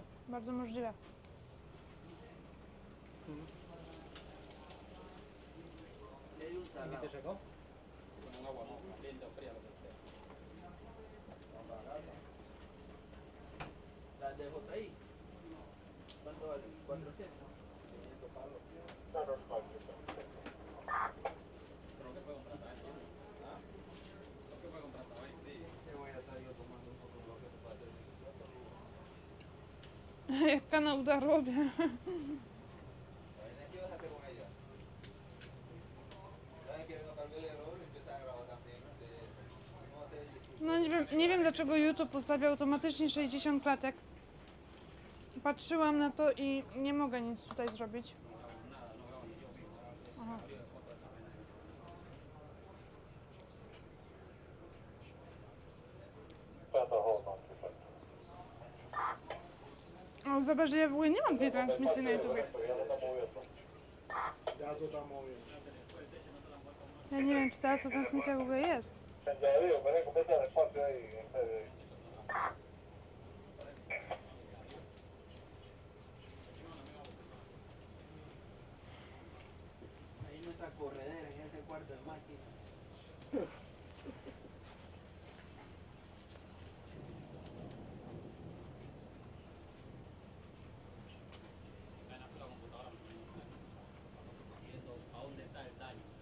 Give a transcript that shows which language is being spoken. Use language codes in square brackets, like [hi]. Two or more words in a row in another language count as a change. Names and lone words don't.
[pl] Bardzo możliwe. [es] y hay un salado. [pl] Limity czego? [es] Con un agua no, caliente o fría, lo que sea. La de JI. ¿Cuánto vale? 400. Pero ¿qué puedo comprar? ¿Sabes? ¿Ah? ¿Qué puedo comprar? ¿Sabes? Sí. Que voy a estar yo tomando un poco lo que se puede hacer. [pl] Jak kanał Darłobie. [es] ¿Qué vas a hacer con ella? ¿Sabes que vengo tal vez el error y empieza a grabar también? No sé. [pl] No nie wiem dlaczego YouTube ustawia automatycznie 60 klatek. Patrzyłam na to i nie mogę nic tutaj zrobić. Aha. O, zobacz, że ja w ogóle nie mam tej transmisji na YouTube. [es] Ya se está moviendo. [pl] Ja nie wiem, czy teraz ta transmisja w ogóle jest. [es] Ahí en esa corredera, en ese cuarto de máquina. Viendo a dónde está el daño.